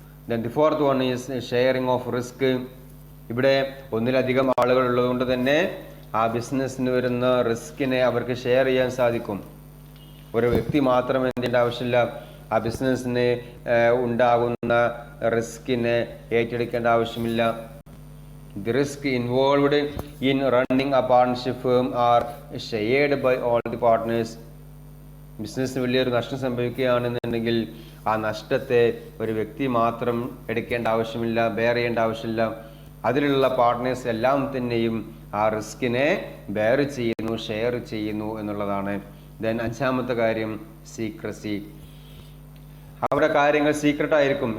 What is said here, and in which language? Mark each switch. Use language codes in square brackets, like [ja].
[en] Then the fourth one is sharing of risk. [ml] ഇവിടെ ഒന്നിലധികം ആളുകൾ ഉള്ളതുകൊണ്ട് തന്നെ ആ ബിസിനസ്സിന് വരുന്ന റിസ്കിനെ അവർക്ക് ഷെയർ ചെയ്യാൻ സാധിക്കും. ഒരു വ്യക്തി മാത്രം എന്തിൻ്റെ ആവശ്യമില്ല, ആ ബിസിനസ്സിന് ഉണ്ടാകുന്ന റിസ്കിനെ ഏറ്റെടുക്കേണ്ട ആവശ്യമില്ല. [en] The risk involved in running a partnership firm are shared by all the partners. [ml] ബിസിനസ്സിന് വലിയൊരു നഷ്ടം സംഭവിക്കുകയാണെന്നുണ്ടെങ്കിൽ ആ നഷ്ടത്തെ ഒരു വ്യക്തി മാത്രം എടുക്കേണ്ട ആവശ്യമില്ല, ബെയർ ചെയ്യേണ്ട ആവശ്യമില്ല. അതിലുള്ള പാർട്ട്നേഴ്സ് എല്ലാം തന്നെയും ആ റിസ്കിനെ ബെയർ ചെയ്യുന്നു, ഷെയർ ചെയ്യുന്നു എന്നുള്ളതാണ്. ദെൻ അഞ്ചാമത്തെ കാര്യം സീക്രസി. അവരുടെ കാര്യങ്ങൾ സീക്രട്ട് ആയിരിക്കും.